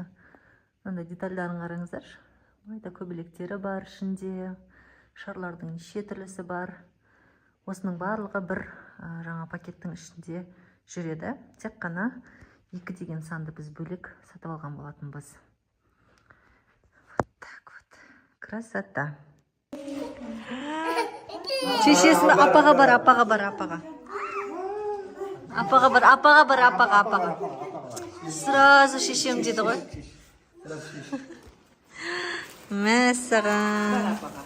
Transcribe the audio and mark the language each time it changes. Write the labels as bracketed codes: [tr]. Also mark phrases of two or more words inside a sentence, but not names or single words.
[kk] Мында детальдарын қараңыздар. Майда көбелектері бар ішінде. Шарлардың неше түрлісі бар. Осының барлығы бір жаңа пакеттің ішінде жүреді. Тек қана 2 деген санды біз бөлек сатып алған болатынбыз. [ru] Вот так вот. Красота. [kk] Шешесін апаға бар. Апаға бар. Сразу шешем деді ғой. Мәссаған.